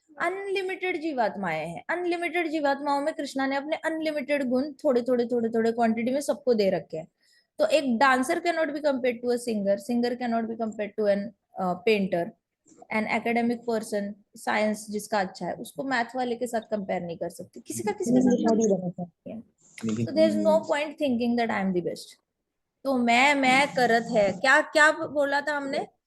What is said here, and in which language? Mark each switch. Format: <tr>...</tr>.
<hi>Unlimited जीवात्माएं हैं, unlimited जीवात्माओं में कृष्णा ने अपने अनलिमिटेड गुण थोड़े थोड़े थोड़े थोड़े क्वांटिटी में सबको दे रखे हैं। तो एक</hi> <en>dancer can not be compare to a singer, singer can not be compare to an painter, an academic person,</en> <hi>science जिसका अच्छा है उसको मैथ वाले के साथ कंपेयर नहीं कर सकते, किसी का किसी के साथ compare नहीं है।</hi> <en>So there is no point thinking that I am the best.</en> <hi>तो मैं करत है, क्या क्या बोला था हमने?</hi>